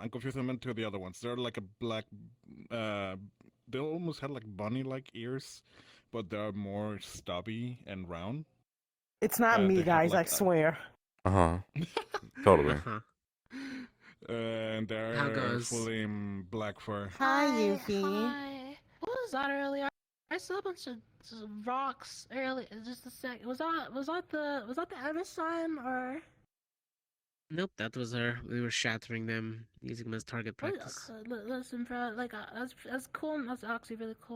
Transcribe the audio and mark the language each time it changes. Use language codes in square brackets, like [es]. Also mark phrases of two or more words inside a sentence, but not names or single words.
[en] I'm confusing them to the other ones. They're like a black, they almost had, like, bunny-like ears, but they're more stubby and round. It's not me, guys, I swear. Totally. And they're fully in black fur. Hi, Yuffie. Hi. What was that earlier? I saw a bunch of rocks earlier. Just a sec. Was that the Amazon or? Nope, that was her. We were shattering them, using them as target practice. Listen, bro. Like that's cool. That's actually really cool.